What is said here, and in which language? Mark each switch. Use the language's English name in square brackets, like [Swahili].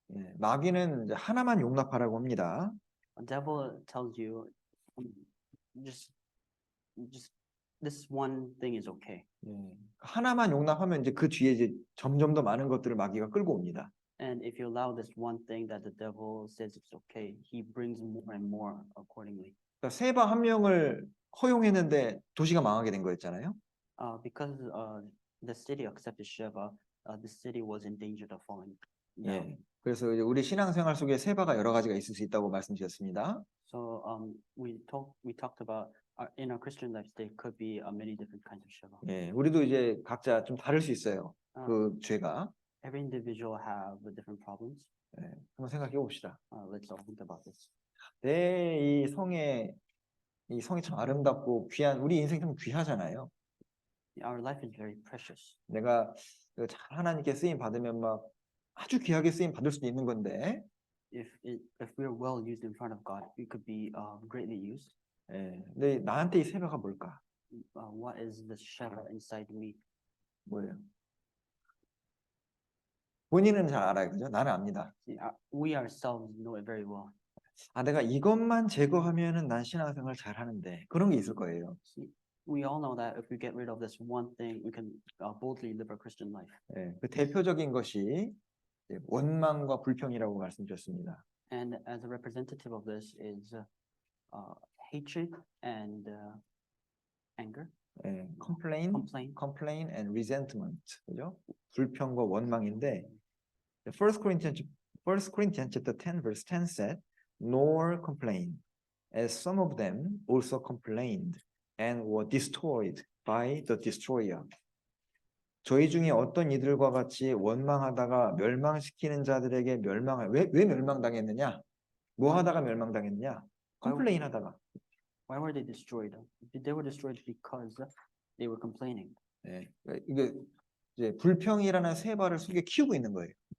[Korean] 예, 마귀는 이제 하나만 용납하라고 합니다. [English] The devil tells you, just this one thing is okay. [Korean] 예, 하나만 용납하면 이제 그 뒤에 이제 점점 더 많은 것들을 마귀가 끌고 옵니다. [English] And if you allow this one thing that the devil says it's okay, he brings more and more accordingly. [Korean] 그러니까 세바 한 명을 허용했는데 도시가 망하게 된 거였잖아요. [English] Because the city accepted Sheba, the city was in danger of falling down. [Korean] 예, 그래서 이제 우리 신앙생활 속에 세바가 여러 가지가 있을 수 있다고 말씀드렸습니다. [English] So we talked about in our Christian life there could be many different kinds of Sheba. [Korean] 예, 우리도 이제 각자 좀 다를 수 있어요. Uh, 그 죄가. [English] Every individual have different problems. [Korean] 예, 한번 생각해 봅시다. [English] Let's all think about this. [Korean] 이 성이 참 아름답고 귀한, 우리 인생 참 귀하잖아요. [English] Our life is very precious. [Korean] 내가 잘 하나님께 쓰임 받으면 막 아주 귀하게 쓰임 받을 수도 있는 건데, [English] If we're well used in front of God, we could be greatly used. [Korean] 예, 근데 나한테 이 세바가 뭘까? [English] What is the Sheba inside me? [Korean] 뭐예요? 본인은 잘 알아요, 그죠? 나는 압니다. [English] See, we ourselves know it very well. [Korean] 내가 이것만 제거하면은 난 신앙생활 잘 하는데 그런 게 있을 거예요. [English] See, we all know that if we get rid of this one thing, we can boldly live our Christian life. [Korean] 예, 그 대표적인 것이 원망과 불평이라고 말씀드렸습니다. [English] And as a representative of this is hatred and anger, 예, complain and resentment, 그죠? [Korean] 불평과 원망인데, [English] 1 Corinthians chapter 10 verse 10 said, nor complain, as some of them also complained and were destroyed by the destroyer. [Korean] 저희 중에 어떤 이들과 같이 원망하다가 멸망시키는 자들에게 왜 멸망당했느냐? 뭐 하다가 멸망당했느냐? 컴플레인 하다가. [English] Why were they destroyed? They were destroyed because they were complaining. [Korean] 네, 이게 이제 불평이라는 세바를 속에 키우고 있는 거예요.